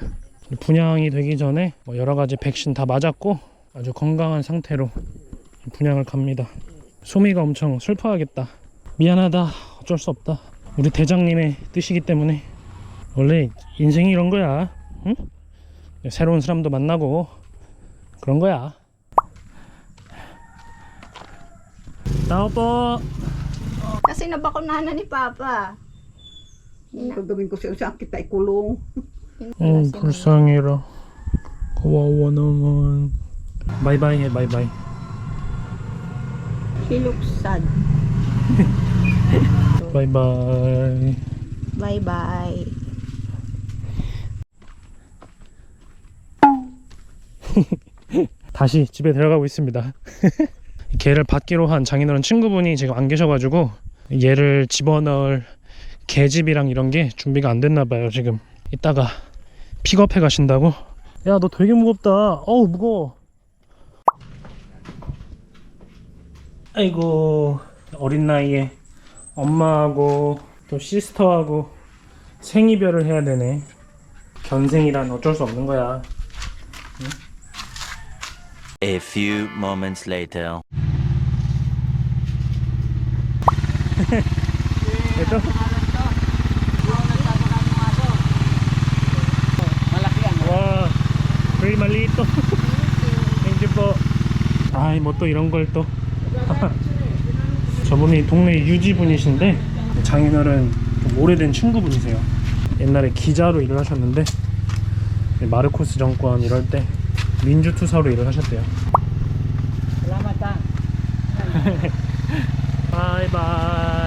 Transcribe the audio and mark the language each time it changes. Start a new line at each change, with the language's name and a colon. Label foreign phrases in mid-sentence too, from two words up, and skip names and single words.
Korean: 분양이 되기 전에 뭐 여러 가지 백신 다 맞았고 아주 건강한 상태로 분양을 갑니다. 소미가 엄청 슬퍼하겠다. 미안하다. 어쩔 수 없다. 우리 대장님의 뜻이기 때문에. 원래 인생이 이런 거야. 응? 새로운 사람도 만나고 그런 거야.
Filipino: Tao po. Kasi nabakunahan na ni Papa. Gagawin ko siya kita ikulong.
Korean: 불쌍해라. 고마워 나만. 바이바이 해 바이바이.
English: He looks sad.
Korean: 바이바이.
English: Bye-bye.
Korean: 다시 집에 들어가고 있습니다. 개를 받기로 한 장인어른 친구분이 지금 안 계셔가지고 얘를 집어넣을 개집이랑 이런 게 준비가 안 됐나봐요. 지금 이따가 픽업해 가신다고. 야 너 되게 무겁다. 어우 무거워. 아이고 어린 나이에 엄마하고 또 시스터하고 생이별을 해야 되네. 견생이란 어쩔 수 없는 거야.
English: A few moments later.
Filipino: Ito? 와, very malito.
English: Thank you po.
Korean: 아이, 뭐 또 이런 걸 또. 저분이 동네 유지분이신데 장인어른 좀 오래된 친구분이세요. 옛날에 기자로 일을 하셨는데 마르코스 정권 이럴 때 민주투사로 일을 하셨대요. 바이바이.